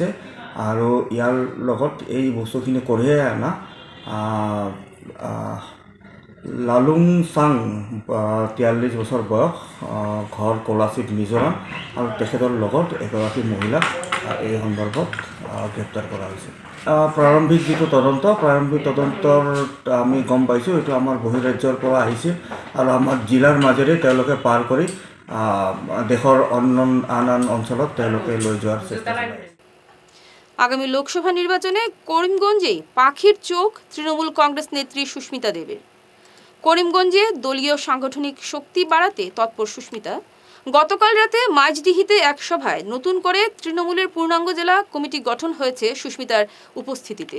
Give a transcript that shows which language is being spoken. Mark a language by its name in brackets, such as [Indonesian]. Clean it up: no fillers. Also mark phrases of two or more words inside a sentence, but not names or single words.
[Assamese] আৰু ইয়াৰ লগত এই বস্তুখিনি কঢ়িয়াই অনা লালুংচাং, 43 বছৰ বয়স, ঘৰ কলাচিত মিজোৰাম, আৰু তেখেতৰ লগত এগৰাকী মহিলাক এই সন্দৰ্ভত গ্ৰেপ্তাৰ কৰা হৈছে। প্ৰাৰম্ভিক যিটো প্ৰাৰম্ভিক তদন্তৰ আমি গম পাইছোঁ, এইটো আমাৰ বহিৰাজ্যৰ পৰা আহিছিল আৰু আমাৰ জিলাৰ মাজেৰে তেওঁলোকে পাৰ কৰি দেশৰ আন অঞ্চলত তেওঁলোকে লৈ যোৱাৰ চেষ্টা কৰে। [Bangla] আগামী লোকসভা নির্বাচনে করিমগঞ্জে পাখির চোখ তৃণমূল কংগ্রেস নেত্রী সুস্মিতা দেবের। করিমগঞ্জে দলীয় সাংগঠনিক শক্তি বাড়াতে তৎপর সুস্মিতা গতকাল রাতে মাঝদিহিতে এক সভায় নতুন করে তৃণমূলের পূর্ণাঙ্গ জেলা কমিটি গঠন হয়েছে সুস্মিতার উপস্থিতিতে।